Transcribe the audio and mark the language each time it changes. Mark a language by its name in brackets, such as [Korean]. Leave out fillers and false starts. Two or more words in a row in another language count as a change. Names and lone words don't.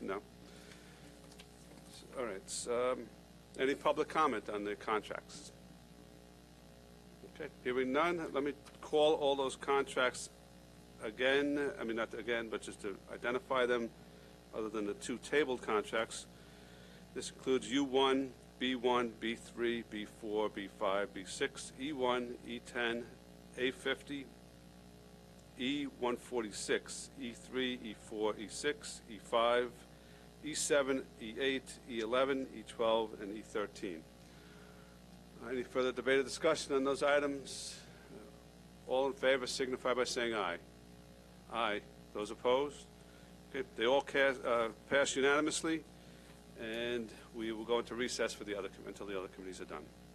[English] No. All right. Any public comment on the contracts? Okay. Hearing none, let me call all those contracts again. I mean, not again, but just to identify them, other than the 2 tabled contracts. This includes U1, B1, B3, B4, B5, B6, E1, E10, A50, E146, E3, E4, E6, E5, E7, E8, E11, E12, and E13. Any further debate or discussion on those items? All in favor signify by saying aye. Aye. Those opposed? Okay, they all pass unanimously, and we will go into recess for the other until the other committees are done.